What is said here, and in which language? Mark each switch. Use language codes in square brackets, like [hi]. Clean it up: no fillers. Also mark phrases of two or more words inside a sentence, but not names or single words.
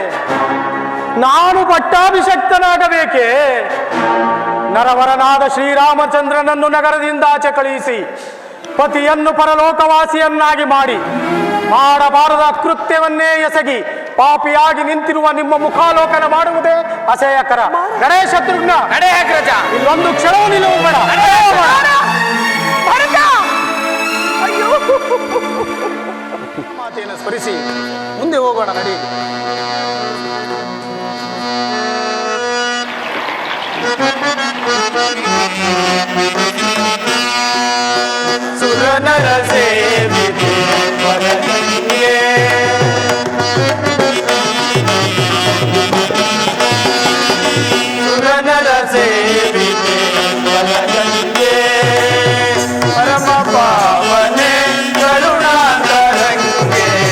[kn] ನರವರನಾದ ಶ್ರೀರಾಮಚಂದ್ರನನ್ನು ನಗರದಿಂದ ಆಚೆ ಕಳುಹಿಸಿ ಪತಿಯನ್ನು ಪರಲೋಕವಾಸಿಯನ್ನಾಗಿ ಮಾಡಿ ಮಾಡಬಾರದ ಕೃತ್ಯವನ್ನೇ ಎಸಗಿ ಪಾಪಿಯಾಗಿ ನಿಂತಿರುವ ನಿಮ್ಮ ಮುಖಾಲೋಕನ ಮಾಡುವುದೇ ಅಸಹ್ಯಕರ. ಗಣೇ ಶತ್ರುಘ್ನ, ನಡೆ ಅಗ್ರಜ. ಇಲ್ಲೊಂದು ಕ್ಷಣವೂ ನಿಲ್ಲುವುಬೇಡ. ಭರತ, ಅಯ್ಯೋ ಜಗನ್ಮಾತೆಯನ್ನು ಸ್ಮರಿಸಿ ಮುಂದೆ ಹೋಗೋಣ, ನಡೆಯಿರಿ. ಸುರನರ ಸೇವಿತೆ ವರಗಂಗೆ, ಸುರನರ ಸೇವಿತೆ ವರಗಂಗೆ, ಪರಮ ಪಾವನೆ ಕರುಣಾಂತರಂಗೆ,